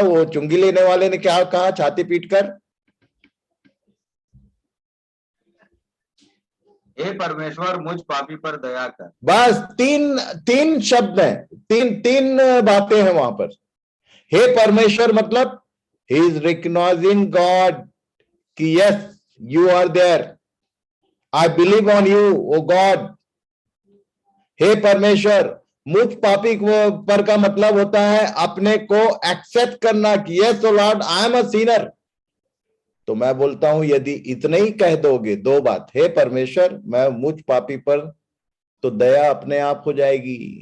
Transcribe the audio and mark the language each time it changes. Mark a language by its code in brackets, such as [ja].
[hi] वो चुंगी लेने वाले ने क्या कहा छाती पीटकर? हे परमेश्वर, मुझ पापी पर दया कर। बस 3 शब्द हैं, 3 बातें हैं वहां पर। हे परमेश्वर मतलब [en] he is recognizing God कि yes you are there, I believe on you, oh God. [hi] हे परमेश्वर, मुझ पापी पर का मतलब होता है अपने को एक्सेप्ट करना कि [en] Yes O Lord I am a sinner. [hi] तो मैं बोलता हूं यदि इतने ही कह दोगे, दो बात, हे परमेश्वर मैं मुझ पापी पर, तो दया अपने आप हो जाएगी।